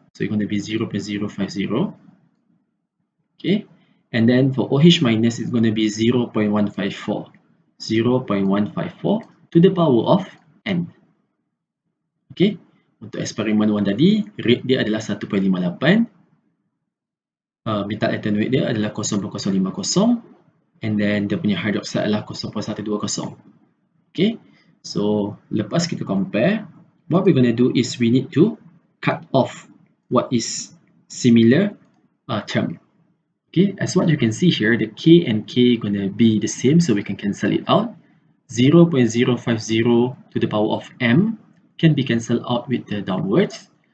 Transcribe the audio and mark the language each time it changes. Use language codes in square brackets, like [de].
[en] So it's going to be 0.050. Okay, and then for OH minus it's going to be 0.154 to the power of n. [ms] Okay, untuk eksperimen 1 tadi rate dia adalah 1.58, methyl ethanoate dia adalah 0.050, and then dia punya hydroxide adalah 0.120. [en] Okay, so lepas kita compare, what we're going to do is we need to cut off what is similar term. Okay, as what you can see here, the K and K going to be the same, so we can cancel it out. 0.050 to the power of m can be cancelled out with the downwards.